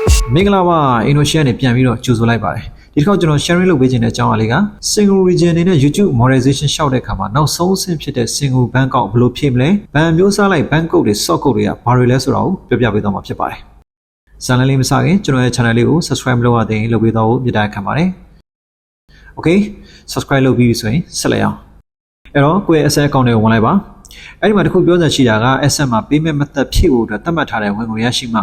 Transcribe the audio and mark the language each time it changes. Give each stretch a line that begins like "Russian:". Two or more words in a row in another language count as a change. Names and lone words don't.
Burmese: မင်္ဂလာပါ Indonesia နဲ့ပြန်ပြီးတော့ကြိုဆိုလိုက်ပါတယ်ဒီတစ်ခါကျွန်တော် sharing လုပ်ပေးခြင်းတဲ့အကြောင်းအရာလေးက
English: single region
Burmese: အနေနဲ့ YouTube monetization ရှောက်တဲ့အခါမှာနောက်ဆုံးအဆင့်ဖြစ်တဲ့
English: single bank account
Burmese: ဘယ်လိုဖြည့်မလဲဘဏ်မျိုးစားလိုက်
English: bank code
Burmese: တွေ
English: sort code
Burmese: တွေကဘာတွေလဲဆိုတာကိုပြောပြပေးသွားမှာဖြစ်ပါတယ်ဇာတ်လမ်းလေးမစခင်ကျွန်တော်ရဲ့ channel လေးကို subscribe လုပ်ရတဲ့လုပ်ပေးသွားဖို့မြတ်တာခံပါတယ်
English: Okay subscribe
Burmese: လုပ်ပြီးဆိုရင်ဆက်လိုက်အောင်အဲ့ တော့ကိုယ့်ရဲ့
English: asset account
Burmese: တွေကိုဝင်လိုက်ပါအဲ့ဒီမှာတစ်ခုပြောစရာရှိတာက asset မှာ
English: payment method
Burmese: ဖြည့်ဖို့အတွက်သတ်မှတ်ထားတဲ့ဝင်ငွေရရှိမှ